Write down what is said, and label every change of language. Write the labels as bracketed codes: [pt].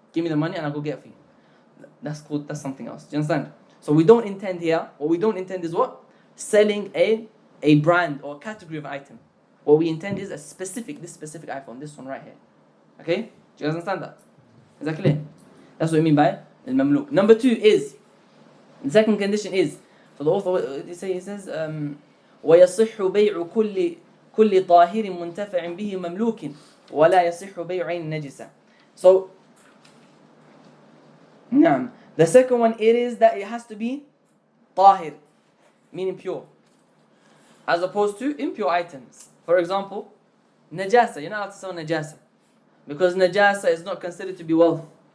[en] Give me the money and I'll go get it for you. That's something else. Do you understand? So we don't intend here, what we don't intend is what? Selling a brand or a category of item. What we intend is this specific iPhone, this one right here. Okay? Do you guys understand that? Is that clear? That's what we mean by al-mamluk. Number 2 is, the second condition is, so the author, he says, [ar] وَيَصِحُّ بَيْعُ كُلِّ طَاهِرٍ مُنْتَفَعٍ بِهِ مَمْلُوكٍ وَلَا يَصِحُّ بَيْعُ عَيْنٍ نَجِسَةٍ. [en] So, the second one, it is that it has to be tahir, meaning pure, as opposed to impure items. For example, najasa, you're not allowed to sell najasa, because najasa is not considered to be wealth.